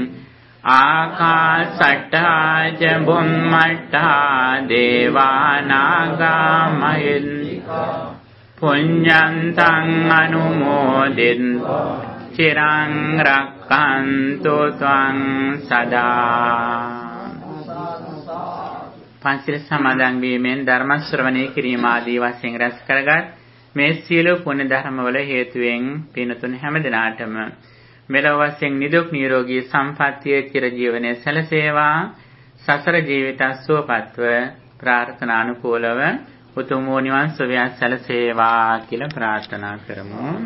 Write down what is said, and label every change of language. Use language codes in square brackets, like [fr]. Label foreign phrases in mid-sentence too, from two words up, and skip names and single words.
[pi] ආකාසට්ඨා ච බුම්මට්ඨා දේවානාගා මහින්దికා පුඤ්ඤන්තං අනුමෝදිත්වා චිරං රක්ඛන්තු ත්වං සදා. [si] පංචශීල සමාදන් වීමෙන් ධර්ම ශ්‍රවණය කිරීම ආදී වශයෙන් රැස් කරගත් මේ සියලු පුණ්‍ය ධර්මවල හේතුවෙන් පින්තුන් හැම දිනාටම මෙලොව වශයෙන් නිදුක් නිරෝගී සම්පන්නිය චිර ජීවනයේ සැලසේවා. සසර ජීවිත සුවපත්ව ප්‍රාර්ථනානුකූලව උතුම් වූ නිවන් සුවය සැලසේවා කියලා ප්‍රාර්ථනා කරමු.